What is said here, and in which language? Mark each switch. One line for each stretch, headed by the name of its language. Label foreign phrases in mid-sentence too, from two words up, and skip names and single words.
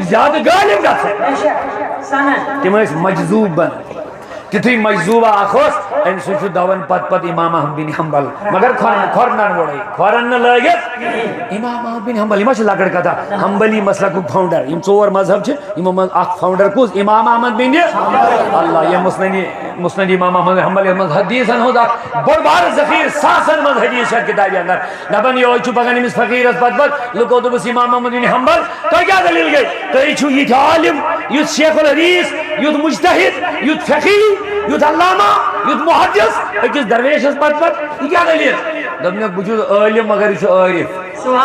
Kashmiri: زیادٕ غٲلب گژھان تِم ٲسۍ مجذوب بنان تیُتھُے مجذوبہ اکھ اوس أمۍ سُنٛد چھُ دون پتہٕ امام احمد بن حنبل مگر کھۄرنن گۄڈے کھۄرن نہٕ لٲگِتھ امام احمد بن حنبل یہِ ما چھِ لۄکٕٹ کتھا حنبلی مسلکُک فاوُنڈر یم 4 مذہب چھِ یِمو منٛز اکھ فاوُنڈر کُس امام احمد بن اللہ یہ مسند امام احمد حنبل یتھ منٛز حدیثن ہُنٛد اکھ بوٚڑ بارٕ ذخیرٕ ساسن منٛز حدیث چھِ اتھ کتابہِ اندر دپان یہوے چھُ پکان أمِس فقیرس پتہٕ لُکو دوٚپُس امام احمد بن حنبل تۄہہِ کیٛاہ دٔلیٖل گٔے تُہۍ چھِو یِتھۍ عالم یُتھ شیخ الحدیث یُتھ مجتہد یُتھ فقیہ یُتھ علامہ یُتھ محدث أکِس درویشس پتہٕ یہِ کیٛاہ دٔلیٖل دوٚپنکھ بہٕ چھُس عٲلم مگر یہِ چھُ عارف